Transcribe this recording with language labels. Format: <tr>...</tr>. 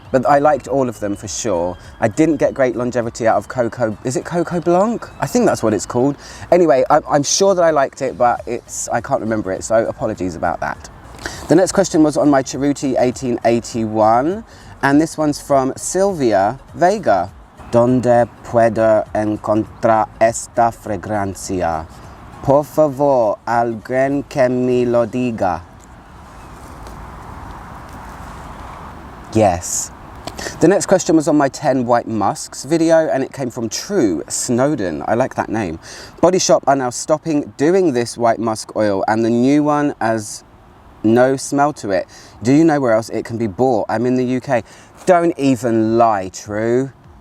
<en>But I liked all of them for sure. I didn't get great longevity out of Coco. Is it Coco Blanc? I think that's what it's called. Anyway, I'm sure that I liked it, but I can't remember it, so apologies about that. The next question was on my Charuti 1881, and this one's from Sylvia Vega.</en> <es>Donde puedo encontrar esta fragancia? Por favor, alguien que me lo diga.</es> <en>Yes. The next question was on my 10 White Musks video and it came from True Snowden. I like that name. Body Shop are now stopping doing this White Musk oil and the new one has no smell to it. Do you know where else it can be bought? I'm in the UK. Don't even lie, True.</en>